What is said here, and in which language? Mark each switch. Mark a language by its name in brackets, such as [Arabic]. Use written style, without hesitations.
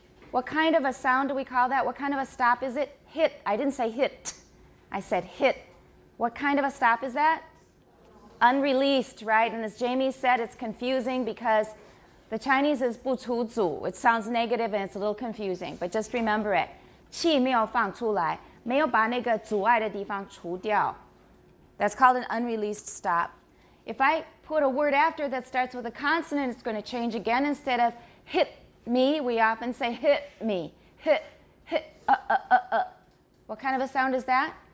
[English] What kind of a sound do we call that? What kind of a stop is it? Hit. I didn't say hit. I said hit. What kind of a stop is that? Unreleased, right? And as Jamie said, it's confusing because the Chinese is 不出组. It sounds negative and it's a little confusing, but just remember it. [Chinese] 气没有放出来，没有把那个阻碍的地方除掉. [English] That's called an unreleased stop. If I put a word after that starts with a consonant, it's going to change again. Instead of hit me, we often say hit me. Hit, hit, What kind of a sound is that?